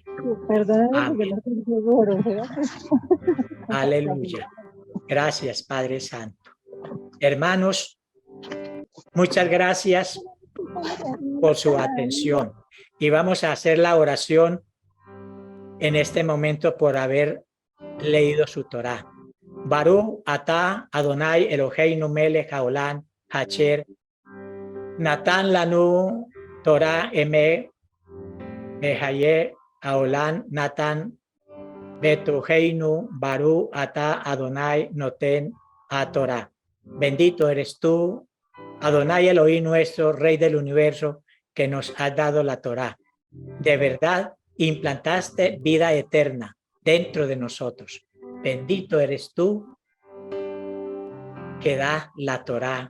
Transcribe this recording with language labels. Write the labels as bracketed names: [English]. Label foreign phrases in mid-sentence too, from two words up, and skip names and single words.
[Spanish] Amén. Aleluya. Gracias, Padre Santo. Hermanos, muchas gracias por su atención. Y vamos a hacer la oración en este momento por haber leído su Torá. [Hebrew] ברוך אתה אדוני אלוהינו מלך העולם אשר נתן לנו תורת אמת וחיי עולם נטע בתוכנו ברוך אתה אדוני נותן התורה. [Spanish] Bendito eres tú, Adonai Elohim nuestro, Rey del universo, que nos has dado la Torá. De verdad, implantaste vida eterna dentro de nosotros. Bendito eres tú, que da la Torá.